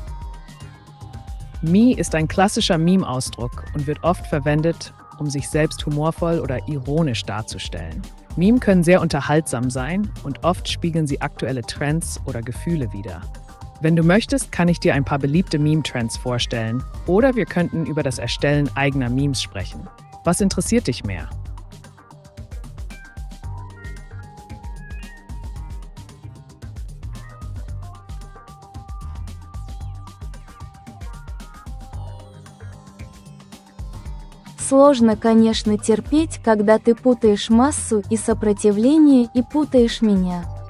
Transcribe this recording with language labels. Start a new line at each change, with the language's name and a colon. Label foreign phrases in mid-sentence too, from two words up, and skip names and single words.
German: Mi ist ein klassischer Meme-Ausdruck und wird oft verwendet, um sich selbst humorvoll oder ironisch darzustellen. Meme können sehr unterhaltsam sein und oft spiegeln sie aktuelle Trends oder Gefühle wider. Wenn du möchtest, kann ich dir ein paar beliebte Meme-Trends vorstellen oder wir könnten über das Erstellen eigener Memes sprechen. Was interessiert dich mehr?
Russian: Сложно, конечно, терпеть, когда ты путаешь массу и сопротивление и путаешь меня.